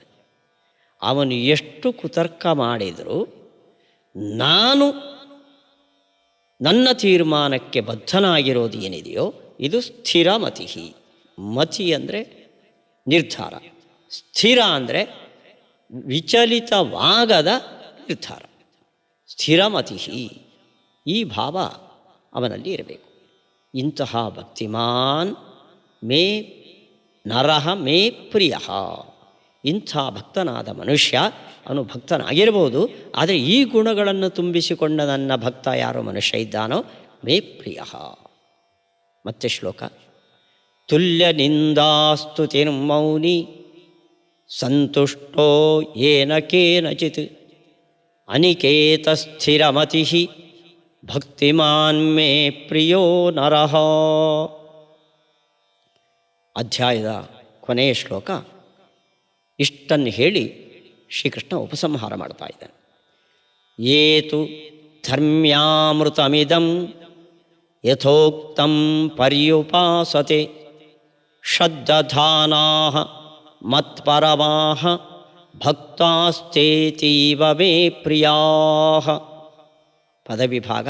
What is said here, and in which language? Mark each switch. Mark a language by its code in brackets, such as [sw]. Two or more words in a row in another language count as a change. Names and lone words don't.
[kn] ಅವನು ಎಷ್ಟು ಕುತರ್ಕ ಮಾಡಿದರೂ ನಾನು ನನ್ನ ತೀರ್ಮಾನಕ್ಕೆ ಬದ್ಧನಾಗಿರೋದು ಏನಿದೆಯೋ ಇದು ಸ್ಥಿರಮತಿ. ಮತಿ ಅಂದರೆ ನಿರ್ಧಾರ, ಸ್ಥಿರ ಅಂದರೆ ವಿಚಲಿತವಾಗದ ನಿರ್ಧಾರ. ಸ್ಥಿರಮತಿ, ಈ ಭಾವ ಅವನಲ್ಲಿ ಇರಬೇಕು. [sa] ಇಂತಹ ಭಕ್ತಿಮಾನ್ ಮೇ ನರಃ ಮೇ ಪ್ರಿಯ. [kn] ಇಂಥ ಭಕ್ತನಾದ ಮನುಷ್ಯ, ಅವನು ಭಕ್ತನಾಗಿರ್ಬೋದು, ಆದರೆ ಈ ಗುಣಗಳನ್ನು ತುಂಬಿಸಿಕೊಂಡ ನನ್ನ ಭಕ್ತ ಯಾರೋ ಮನುಷ್ಯ ಇದ್ದಾನೋ [sa] ಮೇ ಪ್ರಿಯ. [kn] ಮತ್ತೆ ಶ್ಲೋಕ. [sa] ತುಲ್ಯ ನಿಂದಾಸ್ತುತಿರ್ಮೌನಿ ಸಂತುಷ್ಟೋ ಯೇನ ಕೇನಚಿತ್ ಅನಿಕೇತ ಸ್ಥಿರಮತಿ ಭಕ್ತಿಮಾನ್ ಮೇ ಪ್ರಿಯೋ ನರಃ. [kn] ಅಧ್ಯಾಯದ ಕೊನೆಯ ಶ್ಲೋಕ. ಇಷ್ಟನ್ನು ಹೇಳಿ ಶ್ರೀಕೃಷ್ಣ ಉಪಸಂಹಾರ ಮಾಡ್ತಾ ಇದ್ದಾನೆ. [sa] ಏತು ಧರ್ಮ್ಯಾಮೃತಮಿದಂ ಯಥೋಕ್ತಂ ಪರ್ಯುಪಾಸತೆ ಶ್ರದ್ಧಾನಾಃ ಮತ್ಪರಮಾಃ ಭಕ್ತಾಶ್ಚೇತೀವ ಮೇ ಪ್ರಿಯಾಃ. [kn] ಪದವಿಭಾಗ.